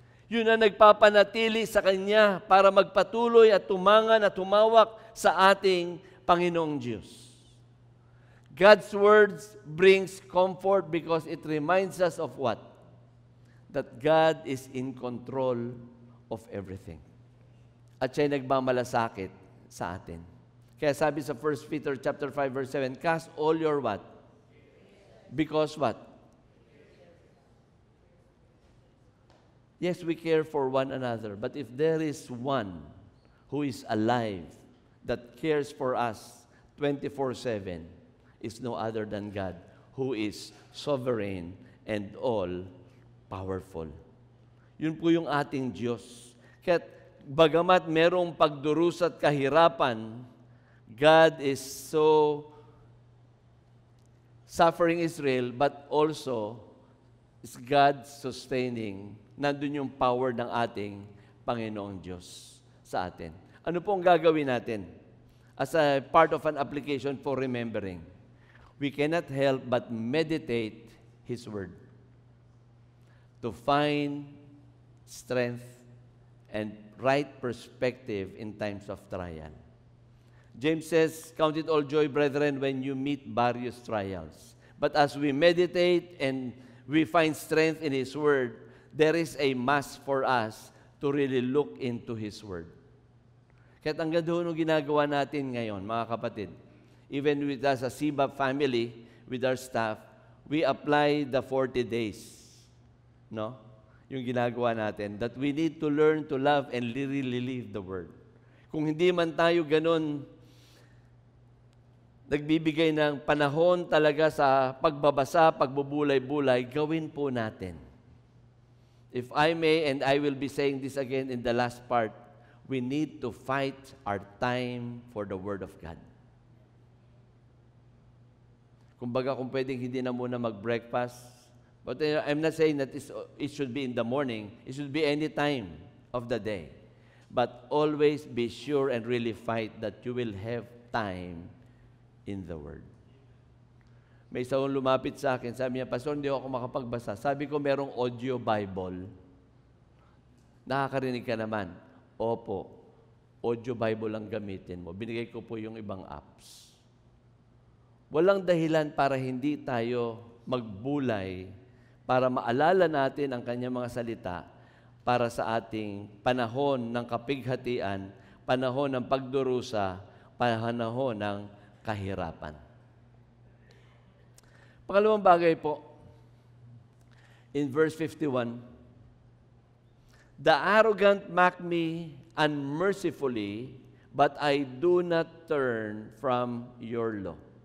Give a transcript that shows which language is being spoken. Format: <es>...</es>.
<tl>Yun na nagpapanatili sa kanya para magpatuloy at tumangan at tumawak sa ating Panginoong Diyos.</tl> <en>God's words brings comfort because it reminds us of what? That God is in control of everything.</en> <tl>At siya'y nagmamalasakit sa atin. Kaya sabi sa</tl> <en>1 Peter chapter 5 verse 7, cast all your what? Because what? Yes, we care for one another, but if there is one who is alive that cares for us 24/7, is no other than God, who is sovereign and all-powerful.</en> <tl>Yun po yung ating Diyos. Kaya bagamat merong pagdurusa at kahirapan,</tl> <en>God is so suffering Israel, but also is God sustaining.</en> <tl>Nandun yung power ng ating Panginoong Diyos sa atin. Ano po ang gagawin natin?</tl> <en>As a part of an application for remembering, we cannot help but meditate His Word to find strength and right perspective in times of trial. James says, count it all joy, brethren, when you meet various trials. But as we meditate and we find strength in His Word, there is a must for us to really look into His Word.</en> <tl>Kaya ang ganda nung ginagawa natin ngayon, mga kapatid,</tl> <en>even with us as Sibab family, with our staff, we apply the 40 days.</en> <tl>No? Yung ginagawa natin,</tl> <en>that we need to learn to love and really live the Word.</en> <tl>Kung hindi man tayo ganun, nagbibigay ng panahon talaga sa pagbabasa, pagbubulay-bulay, gawin po natin.</tl> <en>If I may, and I will be saying this again in the last part, we need to fight our time for the Word of God.</en> <tl>Kumbaga, kung pwedeng hindi na muna mag-breakfast,</tl> <en>but I'm not saying that it should be in the morning. It should be any time of the day. But always be sure and really fight that you will have time in the Word.</en> <tl>May isa lumapit sa akin, sabi niya, Pastor, hindi ako makapagbasa. Sabi ko, merong audio Bible. Nakakarinig ka naman. Opo, audio Bible ang gamitin mo. Binigay ko po yung ibang apps. Walang dahilan para hindi tayo magbulay, para maalala natin ang kanyang mga salita para sa ating panahon ng kapighatian, panahon ng pagdurusa, panahon ng kahirapan. Pangalawang bagay po,</tl> <en>in verse 51, the arrogant mock me unmercifully, but I do not turn from your law.</en>